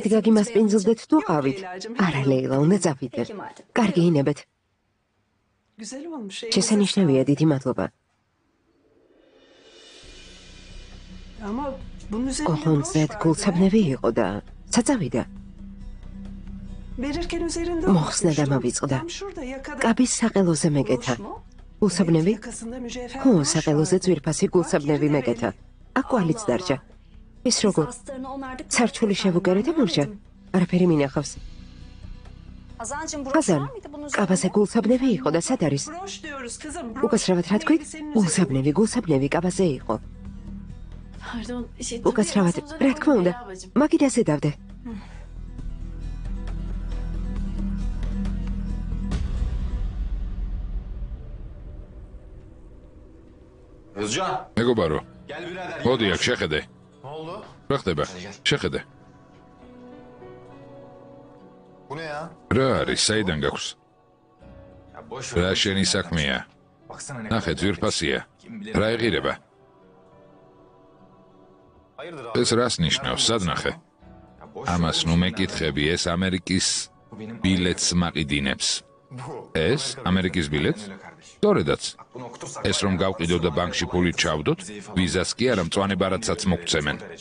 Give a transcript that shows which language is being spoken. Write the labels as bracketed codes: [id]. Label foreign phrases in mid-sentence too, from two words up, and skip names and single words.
[tr] etsek [ka] გაგიმასპინძლდეთ თუ [tr] Yok, [ka] ყავით? [tr] Leyla'cığım. [ka] არა ლეილა, უნდა წავიდეთ. [tr] Peki madem. [ka] კარგი ინებეთ. [tr] Güzel olmuş. [ka] შესანიშნავია, დიდი მადლობა. [tr] Ama bunun üzerinde [ka] ოხონდზე [tr] broş [ka] გულცაბნევი იყო და საწავიდა. [tr] Verirken üzerinde [ka] მოხსნა და [tr] unutmuştum. [ka] მოვიწყდა. [tr] Tam şurada yakada. [ka] კაბის საყელოზე მეკეთა. [tr] Broş mu? [ka] გულსაბნევი? [tr] Yakasında mücevher [ka] ხო, [tr] broş [ka] საყელოზე [tr] vardı. [ka] ძვირფასი გულსაბნევი მეკეთა. აქ კვალიც დარჩა. ეს როგორ? [tr] Hastalarını onardık. [ka] სარჩული შევუკერეთ მურჯა? არაფერი მინახავს. [tr] Hazancığım broş [ka] ხაზან, [tr] var mıydı bunun üzerinde? [ka] კაბაზე გულსაბნევი იყო და სად არის? [tr] Broş diyoruz kızım. Broş. [ka] უკაცრავად რა თქვით? [tr] Elbisenin üzerinde. [ka] გულსაბნევი კაბაზე იყო. [tr] Pardon. [ka] უკაცრავად, რა თქმა უნდა, მაგიდაზე დავდე. [tr] Özcan. [ka] მეგობარო, [tr] Gel birader. [ka] მოდი აქ შეხედე. [tr] Ne oldu? [ka] რა ხდება? შეხედე. [tr] Bu ne ya? [ka] რა არის, საიდან გაქვს? [tr] Ya boş [ka] რა შენი საქმეა? [tr] Baksana ne [ka] ნახე, ძვირფასია. [tr] Kim bilir. [ka] რა ეღირება? [tr] Hayırdır abi? [ka] ეს რას ნიშნავს? სად ნახე? [tr] Ya [ka] ამას ნუ მეკითხები, ეს ამერიკის ბილეთს მაყიდინებს. ეს ამერიკის ბილეთს? სწორედაც. ეს რომ გავყიდო და ბანკში ფული ჩავდოთ, ვიზას კი არა, მწვანე ბარათსაც მოგცემენ.